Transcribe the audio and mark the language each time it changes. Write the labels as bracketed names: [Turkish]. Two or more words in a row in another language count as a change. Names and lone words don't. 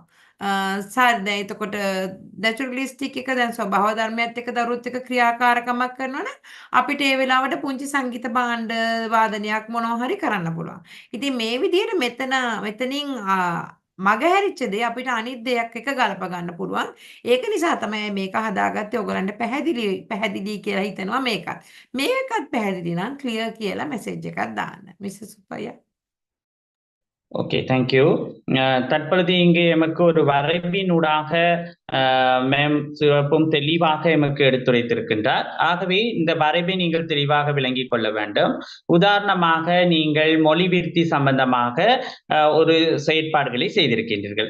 [Sinhala] එතකොට නැචරලිස්ටික් එක දැන් ස්වභාව ධර්මයත් එක්ක දරුවොත් එක්ක ක්‍රියාකාරකමක් කරනවා නම් අපිට ඒ වෙලාවට පුංචි සංගීත භාණ්ඩ වාදනයක් මොනවා හරි කරන්න පුළුවන්. ඉතින් මේ විදිහට මෙතනින් මගහැරිච්ච දේ අපිට අනිත් දෙයක් එක ගලප ගන්න පුළුවන්. ඒක නිසා තමයි මේක හදාගත්තේ ඔයගලන්ට පැහැදිලි කියලා හිතනවා මේකත්. මේකත් පැහැදිලි නම් ක්ලියර් කියලා මෙසේජ් එකක් දාන්න. මිසස් සුපයා. [English] Okay, thank you. [Tamil] தற்பொழுது இங்கே எமக்கு ஒரு வரைவினூடாக மேம் சிறப்பும் தெளிவாக எமக்கு எடுத்துரைத்திருக்கின்றார். ஆகவே இந்த வரைவை நீங்கள் தெளிவாக விளங்கிக் கொள்ள வேண்டும். உதாரணமாக நீங்கள் மொழி விருத்தி சம்பந்தமாக ஒரு செயற்பாடுகளை செய்திருக்கின்றீர்கள்.